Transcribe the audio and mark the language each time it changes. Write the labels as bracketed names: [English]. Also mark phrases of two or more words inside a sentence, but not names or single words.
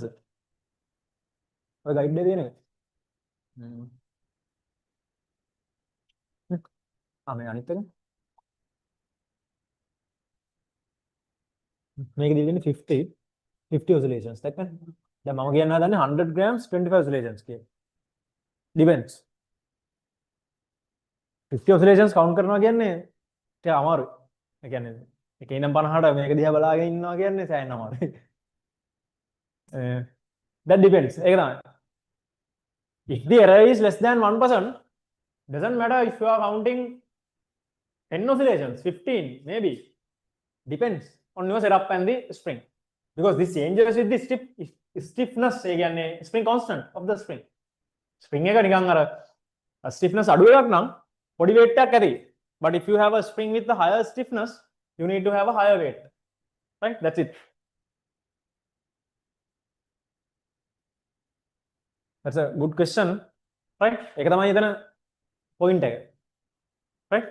[Sinhala] ඔය ගයිඩ් එකේ තියෙන එක. මේ අනිත් එක මේක දීලා 50 oscillations දැක්කද? දැන් මම කියන්න හදන්නේ 100 grams 25 oscillations කියලා. depends. 50 [English] oscillations count [Sinhala] කරනවා කියන්නේ ටික අමාරුයි. ඒ කියන්නේ එක ඉඳන් 50ට මේක දිහා බලාගෙන ඉන්නවා කියන්නේ සෑහෙන අමාරුයි. [English] That depends. [Sinhala] ඒක තමයි. [English] If the error is less than 1%, doesn't matter if you are counting 10 oscillations, 15 maybe. Depends on your setup and the spring, because this changes with the stiffness. [Sinhala] ඒ කියන්නේ [English] spring constant of the spring. [Sinhala] Spring එක නිකන් අර stiffness අඩු එකක් නම් පොඩි weight එකක් ඇති. [English] But if you have a spring with the higher stiffness, you need to have a higher weight. Right? That's it. That's a good question. Right? [Sinhala] ඒක තමයි එතන point එක. Right?